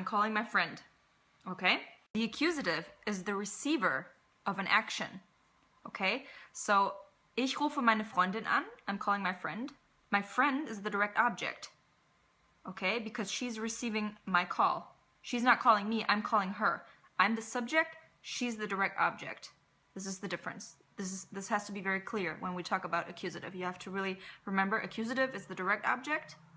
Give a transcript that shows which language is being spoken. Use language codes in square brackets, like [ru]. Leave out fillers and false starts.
[en] I'm calling my friend, okay? The accusative is the receiver of an action, okay? [de] So, ich rufe meine Freundin an. [en] I'm calling my friend. My friend is the direct object, okay? Because she's receiving my call. She's not calling me, I'm calling her. I'm the subject, she's the direct object. This is the difference. This has to be very clear when we talk about accusative. You have to really remember accusative is the direct object.